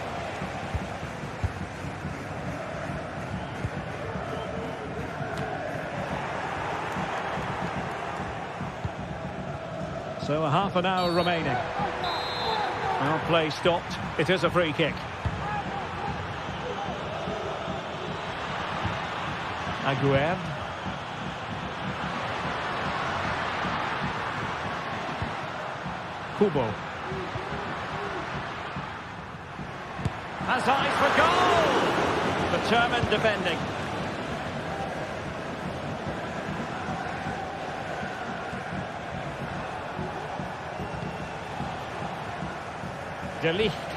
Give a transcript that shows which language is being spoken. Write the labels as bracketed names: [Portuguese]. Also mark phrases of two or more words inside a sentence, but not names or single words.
[English] So a half an hour remaining. Well, play stopped. It is a free kick. Aguerd. Kubo. Has eyes for goal! Determined defending. De Ligt.